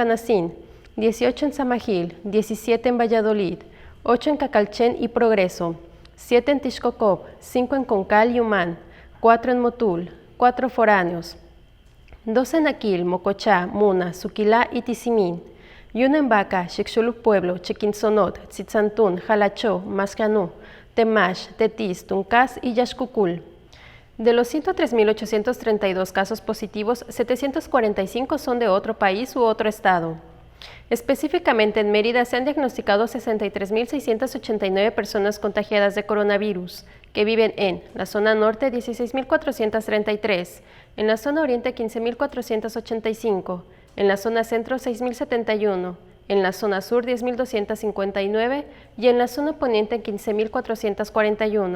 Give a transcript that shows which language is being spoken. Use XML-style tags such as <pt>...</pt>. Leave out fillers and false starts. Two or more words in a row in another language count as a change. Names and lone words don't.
<es>Canacín, 18 en Samajil, 17 en Valladolid, 8 en Cacalchen y Progreso, 7 en Tixcocop, 5 en Concal y Humán, 4 en Motul, 4 foráneos, 2 en Aquil, Mocochá, Muna, Suquilá y Tizimín, y 1 en Baca, Xixuluc Pueblo, Chiquintzonot, Tzitzantún, Jalachó, Mascanú, Temash, Tetis, Tuncás y Yaxcucul. De los 103.832 casos positivos, 745 son de otro país u otro estado. Específicamente en Mérida se han diagnosticado 63.689 personas contagiadas de coronavirus, que viven en la zona norte 16.433, en la zona oriente 15.485, en la zona centro 6.071, en la zona sur 10.259 y en la zona poniente 15.441.</es>